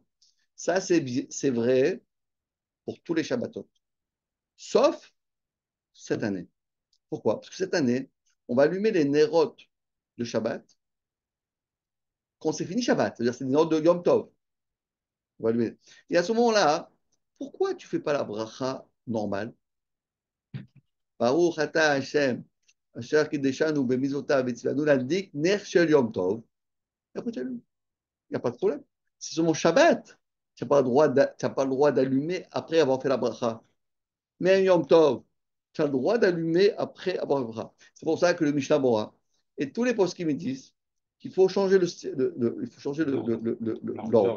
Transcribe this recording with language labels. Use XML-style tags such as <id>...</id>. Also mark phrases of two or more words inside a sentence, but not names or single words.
<fr>Ça, c'est vrai pour tous les Shabbatot, sauf cette année. Pourquoi? Parce que cette année, on va allumer les Nerot de Shabbat quand c'est fini Shabbat. C'est-à-dire c'est les Nerot de Yom Tov. On va allumer. Et à ce moment-là, pourquoi tu ne fais pas la bracha normale?</fr> <he>ברוך אתה השם, אשר קדשנו במצותיו וצונו להדליק נר של יום טוב.</he> <fr>Et après, tu allumes. Il n'y a pas de problème. C'est seulement Shabbat. Tu n'as pas le droit d'allumer après avoir fait la bracha. Mais un Yom Tov, tu as le droit d'allumer après avoir fait la bracha. C'est pour ça que le Mishnah Bora et tous les postes qui me disent qu'il faut changer il faut changer l'ordre.</fr>